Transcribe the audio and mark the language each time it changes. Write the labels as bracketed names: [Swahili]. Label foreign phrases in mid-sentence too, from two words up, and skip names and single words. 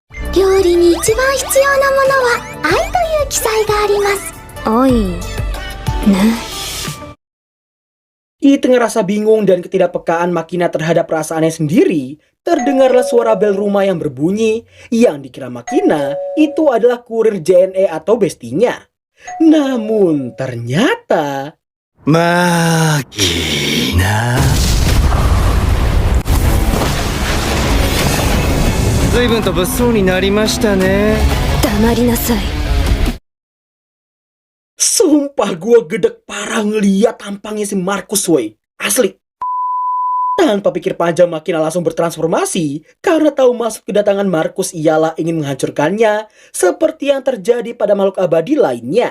[Indonesian] Di tengah rasa bingung dan ketidakpekaan Makina terhadap perasaannya sendiri, terdengarlah suara bel rumah yang berbunyi yang dikira Makina itu adalah kurir JNE atau bestinya. Namun ternyata... Makina. [Japanese] 随分と物騒になりましたね。黙りなさい。 [Indonesian] Sumpah gua gedek parah ngeliat tampangnya si Markus woy. Asli. Tanpa pikir panjang Makina langsung bertransformasi karena tahu masuk kedatangan Markus ialah ingin menghancurkannya seperti yang terjadi pada makhluk abadi lainnya.